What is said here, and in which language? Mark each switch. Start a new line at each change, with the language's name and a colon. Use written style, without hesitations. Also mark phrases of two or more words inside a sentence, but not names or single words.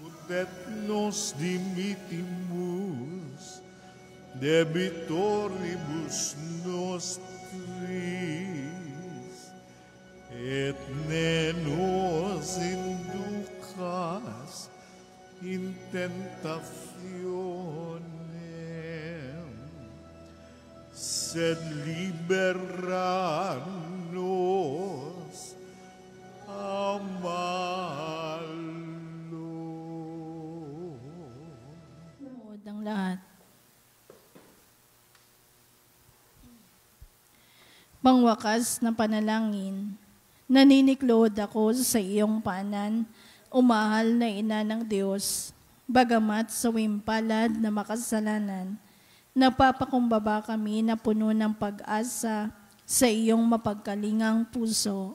Latin: et nos dimitimus, debitoribus nostris, et ne nos inducas in tentationem, sed libera nos a malo.
Filipino: Lord ang lahat. Pangwakas na panalangin, naniniklod ako sa iyong paanan, umahal na ina ng Diyos, bagamat sa wimpalad na makasalanan, napapakumbaba kami na puno ng pag-asa sa iyong mapagkalingang puso.